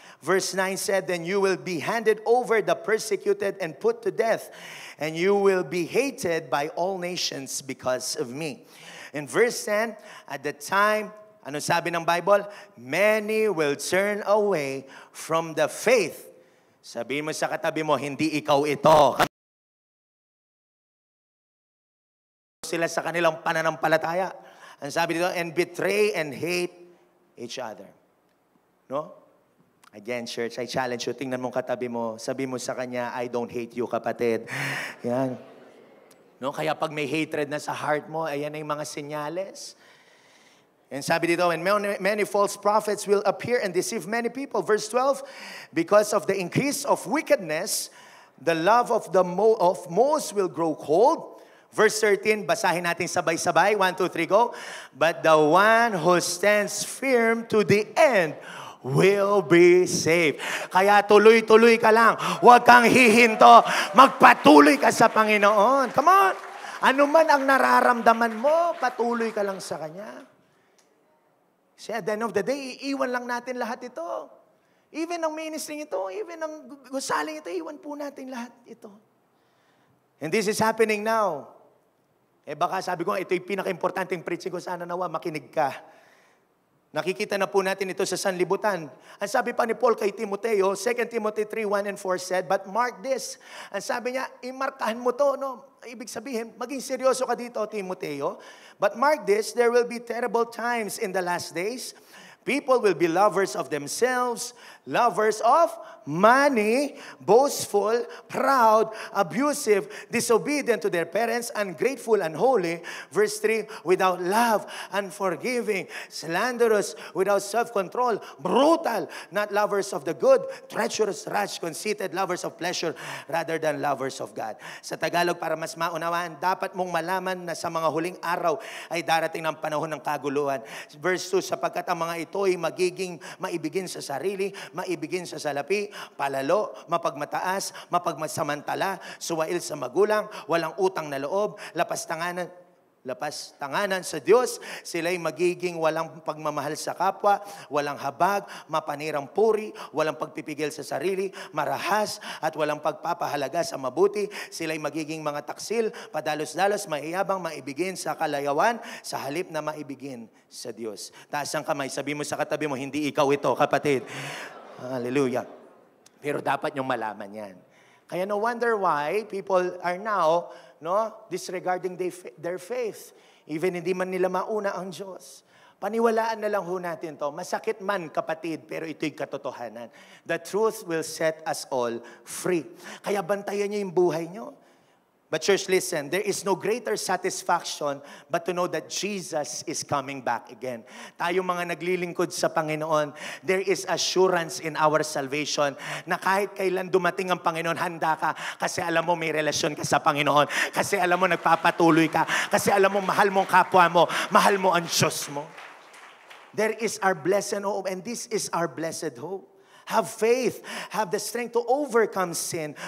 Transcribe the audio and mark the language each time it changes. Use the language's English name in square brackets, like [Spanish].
[English] Verse 9 said, then you will be handed over the persecuted and put to death. And you will be hated by all nations because of me. In verse 10, at the time, [Filipino] ano sabi ng Bible? [English] Many will turn away from the faith. [Filipino] Sabihin mo sa katabi mo, hindi ikaw ito. Sila sa kanilang pananampalataya. Ang sabi dito, [English] and betray and hate each other. [Filipino] No? [English] Again, church, I challenge you. [Filipino] Tingnan mong katabi mo. Sabi mo sa kanya, [English] I don't hate you, [Filipino] kapatid. Yan. No? Kaya pag may hatred na sa heart mo, ayan ay mga senyales. [English] And sabi dito, and many false prophets will appear and deceive many people. Verse 12, because of the increase of wickedness, the love of most will grow cold. Verse 13, basahin natin sabay-sabay. 1, 2, 3, go. But the one who stands firm to the end will be saved. [Filipino] Kaya tuloy-tuloy ka lang. Huwag kang hihinto. Magpatuloy ka sa Panginoon. [English] Come on. [Filipino] Ano man ang nararamdaman mo, patuloy ka lang sa Kanya. Kasi [English] at the end of the day, [Filipino] iiwan lang natin lahat ito. Even ang ministry ito, even ang gusaling ito, iiwan po natin lahat ito. [English] And this is happening now. [Filipino] Eh baka sabi ko, ito yung pinaka-importanting preaching ko, sana nawa, makinig ka. Nakikita na po natin ito sa sanlibutan. Ang sabi pa ni Paul kay Timoteo, 2 Timothy 3:1 and 4 said, [English] but mark this. [Filipino] Ang sabi niya, imarkahan mo to, no? Ibig sabihin, maging seryoso ka dito, Timoteo. [English] But mark this, there will be terrible times in the last days. People will be lovers of themselves, lovers of money, boastful, proud, abusive, disobedient to their parents, ungrateful, unholy. Verse 3, without love, unforgiving, slanderous, without self-control, brutal, not lovers of the good, treacherous, rash, conceited, lovers of pleasure rather than lovers of God. [Filipino] Sa Tagalog, para mas maunawaan, dapat mong malaman na sa mga huling araw ay darating ng panahon ng kaguluhan. Verse 2, sapagkat ang mga ito'y magiging maibigin sa sarili, maibigin sa salapi, palalo, mapagmataas, mapagmasamantala, suwail sa magulang, walang utang na loob, lapastanganan lapas tanganan sa Diyos, sila'y magiging walang pagmamahal sa kapwa, walang habag, mapanirang puri, walang pagpipigil sa sarili, marahas, at walang pagpapahalaga sa mabuti. Sila'y magiging mga taksil, padalos-dalos, maiyabang, maibigin sa kalayawan, sa halip na maibigin sa Diyos. Taas ang kamay, sabi mo sa katabi mo, hindi ikaw ito, kapatid. Hallelujah. Pero dapat niyong malaman yan. Kaya [English] no wonder why people are now disregarding their faith. [Filipino] Even hindi man nila mauna ang Diyos. Paniwalaan na lang ho natin to. Masakit man, kapatid, pero ito'y katotohanan. [English] The truth will set us all free. [Filipino] Kaya bantayan niyo yung buhay niyo. [English] But church, listen, there is no greater satisfaction but to know that Jesus is coming back again. [Filipino] Tayo mga naglilingkod sa Panginoon, [English] there is assurance in our salvation [Filipino] na kahit kailan dumating ang Panginoon, handa ka kasi alam mo may relasyon ka sa Panginoon, kasi alam mo nagpapatuloy ka, kasi alam mo mahal mo ang kapwa mo, mahal mo ang Diyos mo. [English] There is our blessed hope, and this is our blessed hope. Have faith, have the strength to overcome sin.